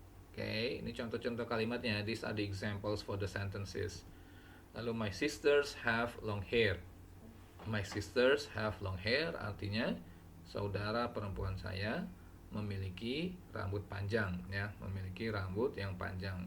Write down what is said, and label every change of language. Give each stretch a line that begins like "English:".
Indonesian: Oke, ini contoh-contoh kalimatnya.
English: These are the examples for the sentences.
Indonesian: Lalu
English: my sisters have long hair. My sisters have long hair
Indonesian: artinya saudara perempuan saya memiliki rambut panjang ya, memiliki rambut yang panjang.